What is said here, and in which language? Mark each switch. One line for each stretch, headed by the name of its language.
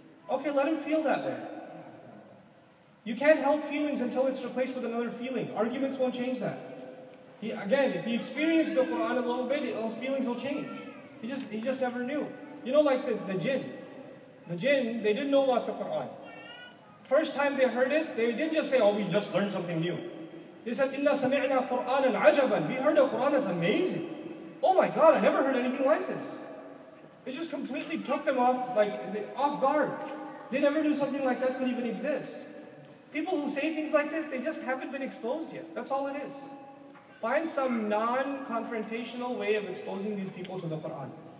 English: Okay, let him feel that way. You can't help feelings until it's replaced with another feeling. Arguments won't change that. Again, if he experienced the Quran a little bit, those feelings will change. He just never knew. You know, like the jinn. The jinn, they didn't know about the Quran. First time they heard it, they didn't just say, oh, we just learned something new. They said,
Arabic: إِنَّا سَمِعْنَا قُرْآنًا عَجَبًا.
English: We heard a Quran that's amazing. Oh my God, I never heard anything like this. It just completely took them off guard. They never knew something like that could even exist. People who say things like this, they just haven't been exposed yet. That's all it is. Find some non-confrontational way of exposing these people to the Quran.